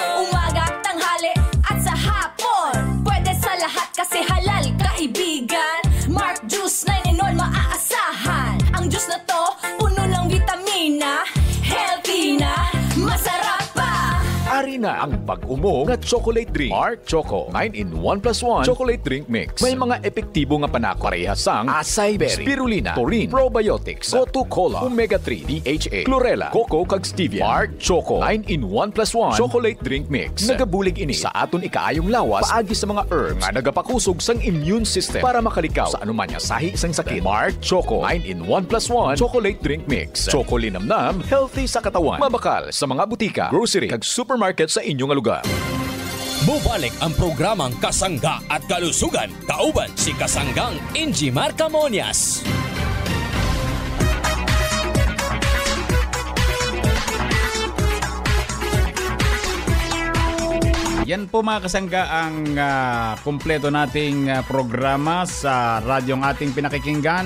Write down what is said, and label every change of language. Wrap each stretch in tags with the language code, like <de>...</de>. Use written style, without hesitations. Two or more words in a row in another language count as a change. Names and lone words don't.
<tl>Umaga, tanghali at sa hapon. Pwede sa lahat kasi halal, kaibigan. Mark Juice 9-in-1 maaasahan. Ang juice na to, puno ng vitamina. Healthy na, masarap pa.</tl> <hil>Ari na ang pag-umo nga chocolate drink. Mark Choco 9-in-1 plus 1 chocolate drink mix. May mga epektibo nga panakarehasang acai berry, spirulina, taurine, probiotics, Gotu Cola, Omega-3, DHA, chlorella, cocoa kag stevia. Mark Choco 9-in-1 plus 1 chocolate drink mix. Nagabulig ini sa aton ikaayong lawas paagi sa mga herbs nga nagapakusog sang</hil> <en>immune system</en> <hil>para makalikaw sa anuman nga sahi sang sakit. Mark Choco 9-in-1 plus 1 chocolate drink mix. Choco linamnam, healthy sa katawan. Mabakal sa mga butika, grocery kag supermarket sa inyong lugar.</hil> <tl>Bubalik ang programang Kasangga at Kalusugan. Kauban si Kasanggang Injimar Camonias. Yan po mga kasangga ang kumpleto nating programa sa radyong ating pinakikinggan.</tl>